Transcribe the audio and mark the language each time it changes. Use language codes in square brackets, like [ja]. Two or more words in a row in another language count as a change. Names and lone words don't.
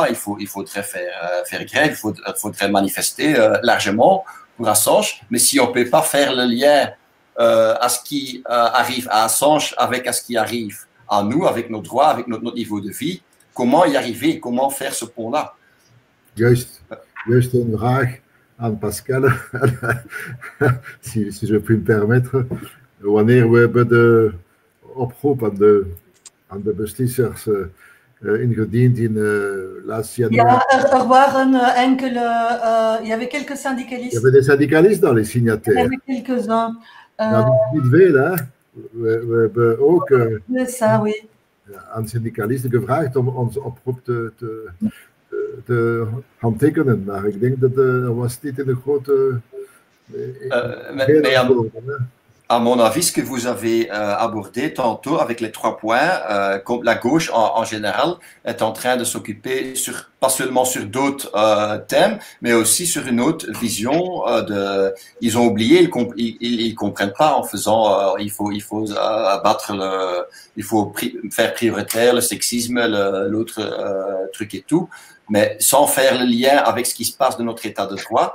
[fr] Il faudrait faire grève, il faudrait manifester largement pour Assange. Mais si on ne peut pas faire le lien à ce qui arrive à Assange avec ce qui arrive à nous, avec nos droits, avec notre niveau de vie, comment y arriver? Comment faire ce pont-là? [nl] Juist een vraag aan Pascal, [fr] si je puis me permettre. [nl] Wanneer we bij de oproep aan de beslissers ingediend in laatst januari. Ja, waren enkele, [fr] il y avait quelques syndicalistes. Il y avait des syndicalistes dans les signataires. Il y avait quelques-uns. [nl] Niet veel, hè. We hebben ook oui. aan syndicalisten gevraagd om onze oproep te handtekenen, maar ik denk dat was niet in een grote... [fr] À mon avis, ce que vous avez abordé tantôt avec les 3 points, comme la gauche en général est en train de s'occuper pas seulement sur d'autres thèmes, mais aussi sur une autre vision ils ont oublié, ils comprennent pas en faisant, il faut abattre il faut faire prioritaire le sexisme, l'autre truc et tout, mais sans faire le lien avec ce qui se passe dans notre état de droit.